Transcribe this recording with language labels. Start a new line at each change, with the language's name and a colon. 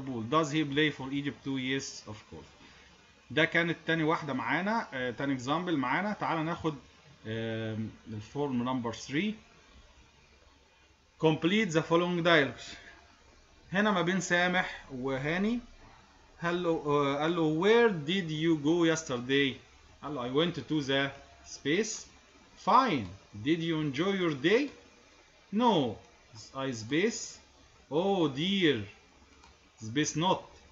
English: does he play for Egypt too؟ yes of course.
Arabic: ده كانت تاني واحدة معانا، تاني example معانا. تعال ناخد الفورم نمبر 3.
English: complete the following dialogues.
Arabic: هنا ما بين سامح وهاني. قال له
English: where did you go yesterday؟ قال له I went to the space. fine. did you enjoy your day؟ no. I space. oh dear. space not.